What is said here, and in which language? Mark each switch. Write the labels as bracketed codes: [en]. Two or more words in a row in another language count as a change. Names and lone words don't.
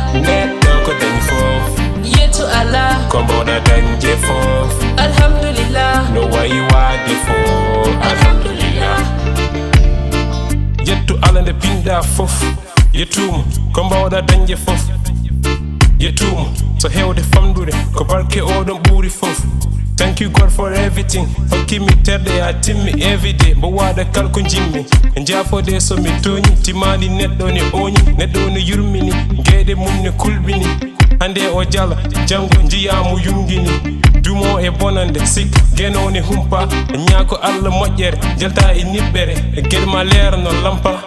[ff] Neɗɗo ko dañ foof. Yetu Allah. Ko mboɗa dañde foof. Alhamdulillah. No wayi waade foof. Alhamdulillah. Yettu Allah nde pinɗa foof. Yettuma ko mbawɗa dañde foof. Yettuma so hewde famɗude ko barke oɗon ɓuuri foof. [en] Thank you God for everything. [ff] Hokki mi terɗe a timmi [en] every day. [ff] Mbo waɗa kala ko jimmi. E jafode so mi toñi. Timani neɗɗo ne oñi. Neɗɗo ne yurmini. Gueɗe mum ne kulɓini. Hande o jala, jango jiyamu yungini. Dumo e bonande, sik geno ne humpa. Ñaako Allah moƴƴere, jalta e niɓɓere. E gueɗe ma leera no lampa.